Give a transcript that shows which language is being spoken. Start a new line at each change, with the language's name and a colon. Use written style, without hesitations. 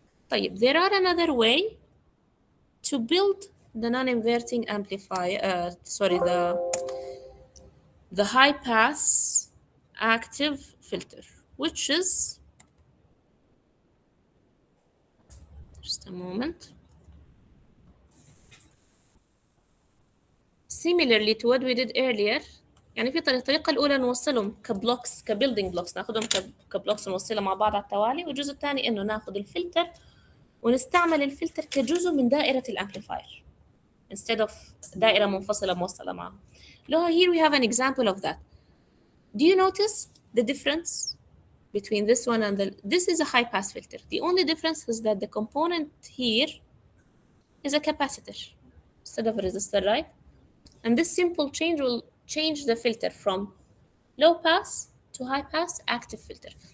Arabic: طيب
English: there are another way to build the non-inverting amplifier, the high pass active filter, which is, just a moment, similarly to what we did earlier.
Arabic: يعني في الطريقة الأولى نوصلهم كبلوكس كبيلدينج بلوكس، ناخدهم كبلوكس نوصلها مع بعض على التوالي، والجزء الثاني إنه ناخد الفلتر ونستعمل الفلتر كجزء من دائرة الامبليفاير
English: instead of
Arabic: دائرة منفصلة موصلة معه.
English: Here we have an example of that. Do you notice the difference between this one and this is a high pass filter. The only difference is that the component here is a capacitor. instead of a resistor, right? And this simple change will change the filter from low pass to high pass active filter.